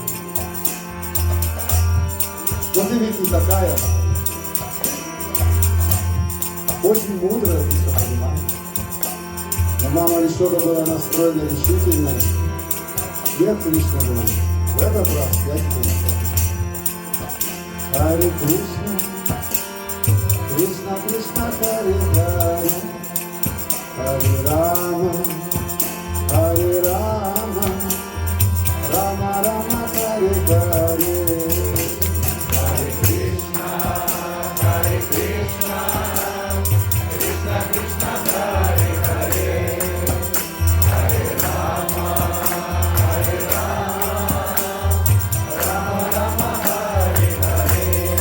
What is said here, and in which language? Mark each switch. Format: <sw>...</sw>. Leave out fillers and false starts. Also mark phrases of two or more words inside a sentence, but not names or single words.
<ru>Но ты ведь не такая. Очень мудрая, ты все понимаешь. Но мама Ишода была настроена решительно. Нет, Кришна говорит, в этот раз я тебя не помню. Харе Кришна, Кришна Кришна, Харе Харе, Харе Рама, Харе Рама, Рама Рама, Харе Харе. Харе Кришна, Харе Кришна, Krishna Krishna, Hare Hare, Hare Rama, Hare Rama, Rama Rama, Hare Hare.</ru>